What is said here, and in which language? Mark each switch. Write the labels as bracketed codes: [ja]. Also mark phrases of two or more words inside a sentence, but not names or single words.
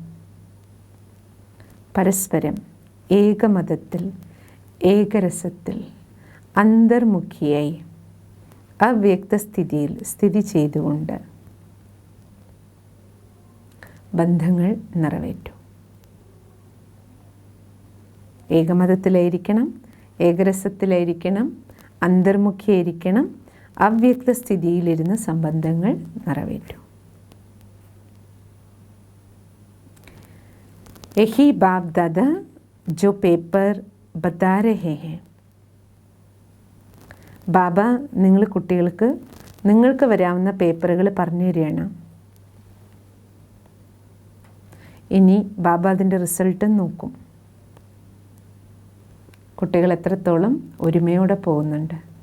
[ml] പരസ്പരം ഏകമതത്തിൽ ഏകരസത്തിൽ അന്തർമുഖിയായി അവ്യക്ത സ്ഥിതിയിൽ സ്ഥിതി ചെയ്തുകൊണ്ട് ബന്ധങ്ങൾ നിറവേറ്റും. ഏകമതത്തിലായിരിക്കണം, ഏകരസത്തിലായിരിക്കണം, അന്തർമുഖിയായിരിക്കണം, അവ്യക്ത സ്ഥിതിയിലിരുന്ന് സംബന്ധങ്ങൾ നിറവേറ്റും. [hi] यही बाप दादा जो पेपर बता रहे हैं. [ml] ബാബ നിങ്ങൾ കുട്ടികൾക്ക് നിങ്ങൾക്ക് വരാവുന്ന പേപ്പറുകൾ പറഞ്ഞു തരികയാണ്. ഇനി ബാബ അതിൻ്റെ റിസൾട്ടും നോക്കും. കുട്ടികൾ എത്രത്തോളം ഒരുമയോടെ പോകുന്നുണ്ട്.